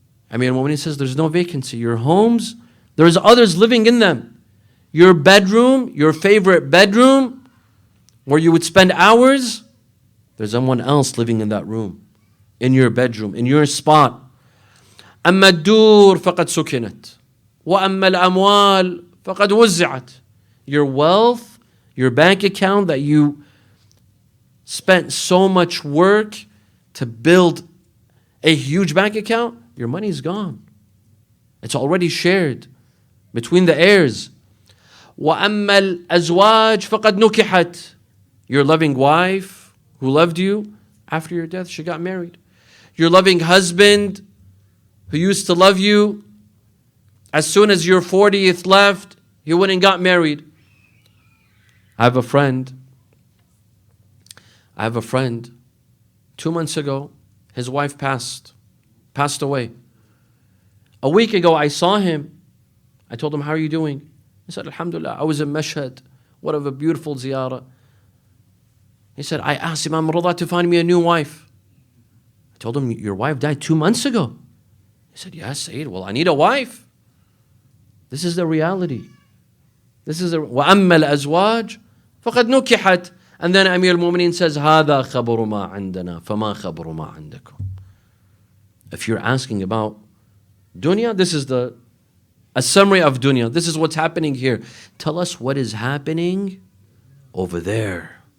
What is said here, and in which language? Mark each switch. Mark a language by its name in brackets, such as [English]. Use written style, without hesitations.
[English] When he says there's no vacancy, your homes, there's others living in them. Your bedroom, your favorite bedroom, where you would spend hours, there's someone else living in that room, in your bedroom, in your spot. [Arabic] أما الدور فقد سكنت وأما الأموال فقد وزعت. [English] Your wealth, your bank account that you spent so much work to build a huge bank account, your money's gone. It's already shared between the heirs. [Arabic] وَأَمَّا الْأَزْوَاجِ فَقَدْ نُكِحَتْ. [English] Your loving wife who loved you, after your death, she got married. Your loving husband who used to love you, as soon as your 40th left, he went and got married. I have a friend. 2 months ago, his wife passed away. A week ago, I saw him. I told him, how are you doing? He said, Alhamdulillah, I was in Mashhad. What a beautiful ziyarah. He said, I asked Imam Rida to find me a new wife. I told him, your wife died 2 months ago. He said, yes, Sayyid, well, I need a wife. This is the reality. This is the [Arabic] وَأَمَّا الْأَزْوَاجِ فَقَدْ نُكِحَتْ. [English] And then Amir al-Mu'mineen says, [Arabic] هَذَا خَبَرُ مَا عِنْدَنَا فَمَا خَبَرُ مَا عِنْدَكُمْ. [English] If you're asking about dunya, this is the A summary of dunya. This is what's happening here. Tell us what is happening over there.